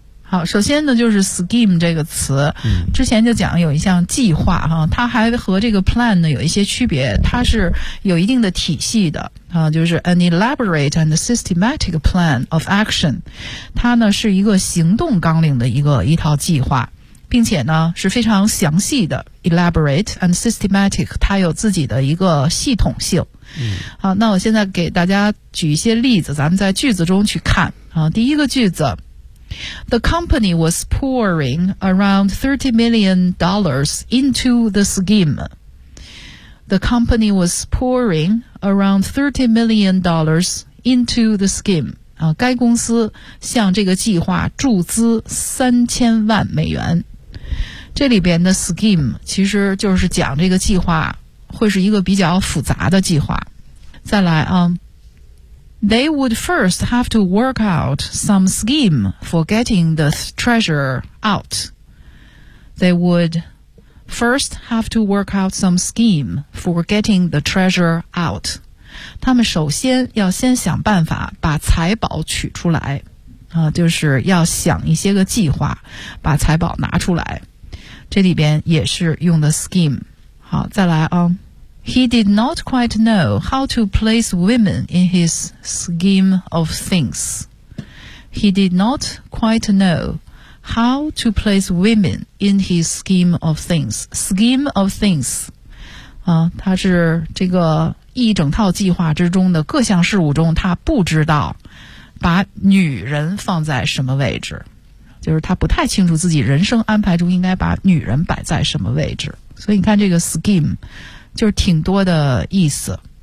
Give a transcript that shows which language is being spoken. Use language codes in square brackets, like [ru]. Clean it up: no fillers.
[zh] 好，首先呢就是 scheme 这个词，之前就讲有一项计划哈，它还和这个 plan 呢有一些区别，它是有一定的体系的啊，就是 [en] an elaborate and systematic plan of action， [zh] 它呢是一个行动纲领的一套计划，并且呢是非常详细的 [en] elaborate and systematic， [zh] 它有自己的一个系统性。好，那我现在给大家举一些例子，咱们在句子中去看啊。第一个句子， [en] The company was pouring around $30 million into the scheme. The company was pouring around $30 million into the scheme. [zh] 啊，该公司向这个计划注资$30 million。这里边的 scheme 其实就是讲这个计划会是一个比较复杂的计划。再来啊。 [en] They would first have to work out some scheme for getting the treasure out. They would first have to work out some scheme for getting the treasure out. [zh] 他们首先要先想办法把财宝取出来，就是要想一些个计划，把财宝拿出来。这里边也是用的 scheme。好，再来啊。 [en] He did not quite know how to place women in his scheme of things. He did not quite know how to place women in his scheme of things. Scheme of things. [zh] 它是这个一整套计划之中的各项事物中，他不知道把女人放在什么位置。就是他不太清楚自己人生安排中应该把女人摆在什么位置。所以你看这个 scheme。就是挺多的意思。